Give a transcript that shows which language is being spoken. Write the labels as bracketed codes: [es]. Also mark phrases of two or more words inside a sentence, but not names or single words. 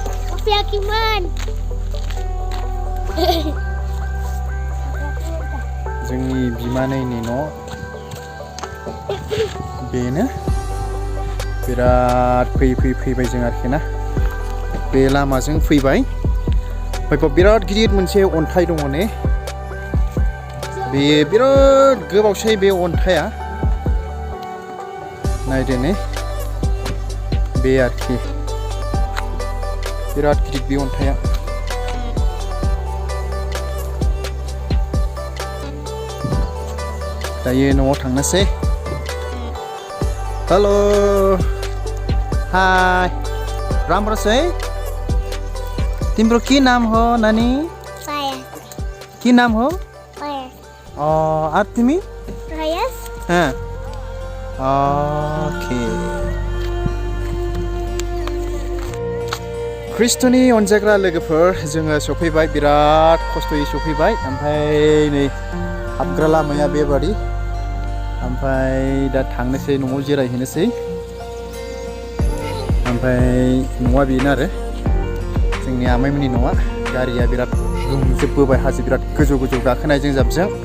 [brx] जोंनि बिमानैनि न' बेनो बिराद फैबाय जों आरोखि ना बे लामाजों फैबाय ओमफ्राय बिराद गिदिर मोनसे अन्थाइ दङ ने बे बिराद गोबावसै बे अन्थाइआ नायदो ने बे आरोखि बिराद गिदिर बे अन्थाइआ दायो न'आव थांनोसै [ne] हेलो हाय राम्रो छ है तिम्रो के नाम हो नानी के नाम हो [brx] तिमी ओके ख्रिस्ट'नि अनजाग्रा लोगोफोर जोङो सफैबाय बिराद खस्थ'यै सफैबाय ओमफ्राय नै हाबग्रा लामाया बेबादि ओमफ्राय दा थांनोसै न'आव जिरायहैनोसै ओमफ्राय न'आ बेनो आरो जोंनि आमाइमोननि न'आ गारिया बिराद दुंजोबबोबाय हाजो बिराद गोजौ गोजौ गाखोनायजों जाबजों